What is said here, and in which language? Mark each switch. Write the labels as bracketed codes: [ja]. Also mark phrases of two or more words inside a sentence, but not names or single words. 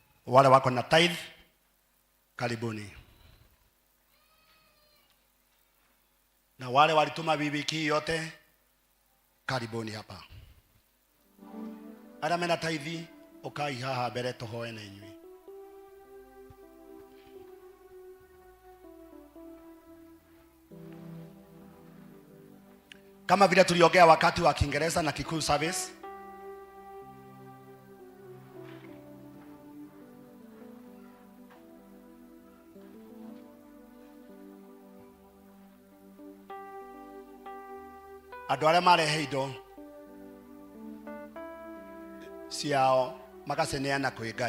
[sw] Wale wako na tithe, karibuni. Na wale walituma wiki yote, karibuni hapa. [ki] Ara mena tithe, ukai haha mbere tuhoe na inyui. [sw] Kama vile tuliongea wakati wa Kiingereza na Kikuyu Service, [ki] andũ arĩa marehe indo ciao magaceneana kwĩ Ngai.